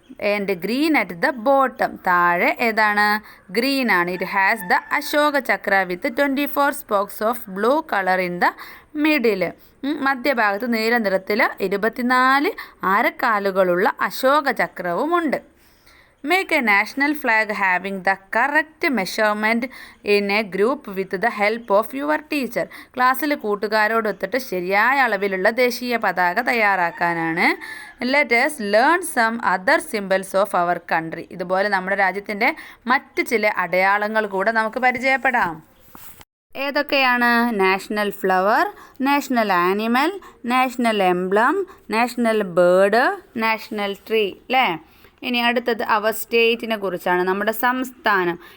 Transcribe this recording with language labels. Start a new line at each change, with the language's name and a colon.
English: and green at the bottom,
Malayalam: താഴെ ഏതാണ്? Green ആണ്.
English: It has the Ashoka Chakra with 24 spokes of blue colour in the middle.
Malayalam: മധ്യഭാഗത്ത് നീല നിറത്തിൽ 24 ആരക്കാലുകളുള്ള Ashoka ചക്രവുമുണ്ട്.
English: Make a national flag having the correct measurement in a group with the help of your teacher.
Malayalam: ക്ലാസ്സിൽ കൂട്ടുകാരോടൊത്തിട്ട് ശരിയായ അളവിലുള്ള ദേശീയ പതാക തയ്യാറാക്കാനാണ്.
English: Let us learn some other symbols of our country.
Malayalam: ഇതുപോലെ നമ്മുടെ രാജ്യത്തിൻ്റെ മറ്റ് ചില അടയാളങ്ങൾ കൂടെ നമുക്ക് പരിചയപ്പെടാം. ഏതൊക്കെയാണ്? National flower, national animal, national emblem, national bird, national tree അല്ലേ. ഇനി അടുത്തത് അവർ സ്റ്റേറ്റിനെ കുറിച്ചാണ്, നമ്മുടെ സംസ്ഥാനം.